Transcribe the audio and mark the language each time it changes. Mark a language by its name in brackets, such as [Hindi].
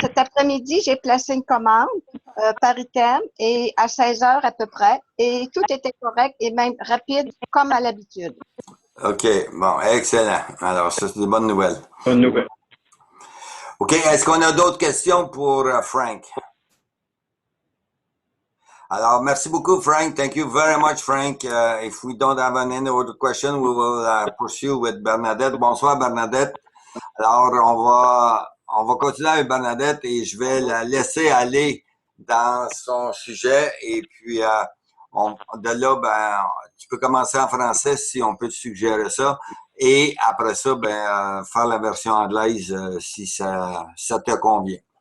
[French] Cet après-midi, j'ai placé une commande par item et à 16 heures à peu près. Et tout était correct et même rapide comme à l'habitude. OK. Bon, excellent. Alors, ça, c'est des bonnes nouvelles. Bonne nouvelle. OK. Est-ce qu'on a d'autres questions pour Frank? Alors, merci beaucoup, Frank. [English] Thank you very much, Frank. If we don't have any other question, we will pursue with Bernadette. [French] Bonsoir, Bernadette. Alors, on va continuer avec Bernadette et je vais la laisser aller dans son sujet. Et puis, de là, ben, tu peux commencer en français si on peut te suggérer ça. Et après ça, ben, faire la version anglaise si ça te convient.